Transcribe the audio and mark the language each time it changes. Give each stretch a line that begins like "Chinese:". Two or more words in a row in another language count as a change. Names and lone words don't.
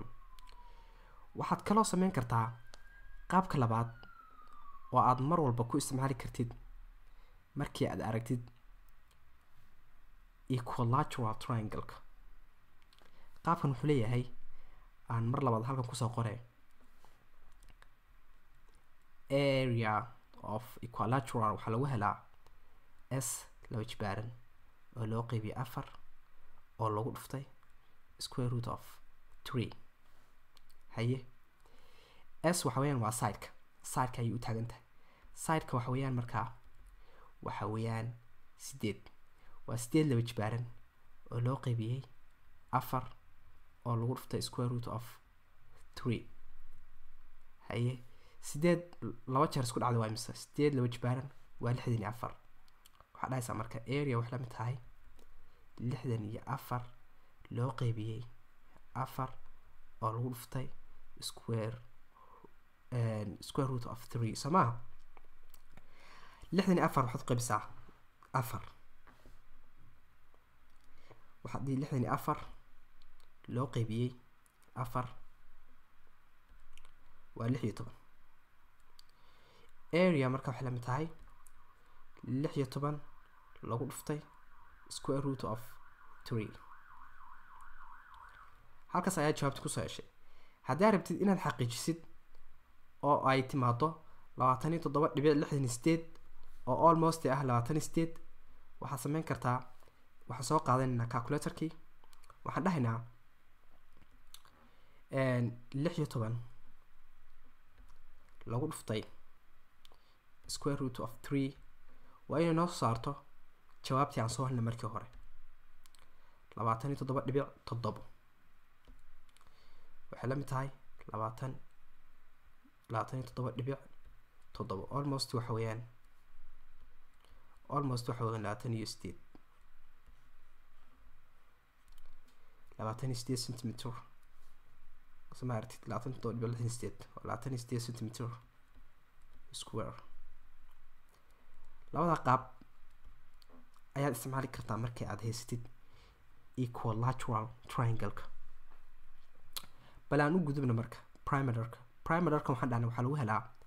Somali: waxaad kaloo sameyn kartaa qaabka labaad oo aad mar walba ku isticmaali kartid markii aad aragtid
English: equilateral triangle-ka.
Somali: qaabkan wuxuu leeyahay aan mar labaad halkan kusoo qoray
English: area of equilateral
Somali: waxaa lagu helaa s laba jibaaran oo loo qaybiyey 4 oo lagu dhuftay square
English: root of
Somali: 3 haye s waxa weeyaan waa sideka ayay u taagan tahay sideka waxa weeyaan markaa waxa weeyaan 8 waa 8 laba jibaaran oo loo qaybiyey 4 oo lagu dhuftay
English: square root of
Somali: 3 haye 8 laba jeer isku dhacday waa imisa 8 laba jibaaran waa 64 waxa dhaysa marka area wax la mid tahay 64 loo qaybiyey 4 oo lagu dhuftay
English: square root of
Somali: 3 samaha 64 waxaad qaybisaa 4 waxaad dhigi 64 loo qaybiyey 4 waa 16 area marka waxay la mid tahay 16 lagu dhuftay
English: square root of
Somali: 3 halkaas ayaa jawaabta ku soo heshay haddii rabtid inaad xaqiijisid oo ay timaado 27.68 oo almost ah 28 waxaad samayn kartaa waxaan soo qaadanaynaa calculatorkii waxaan dhahaynaa 16 lagu dhuftay
English: square root of
Somali: 3 waa inay noo saarto jawaabtii aan soo helnay markii hore 27.7 waxay la mid tahay 27.7 almost waxa weeyaan 28 centimeter samaartid 27.68
English: centimeter square
Somali: labada qaab ayaad isticmaali kartaa markii aad haysatid
English: equilateral triangle-ka
Somali: bal aan u gudubno marka perimeterka waxaan dhahnay waxaa lagu helaa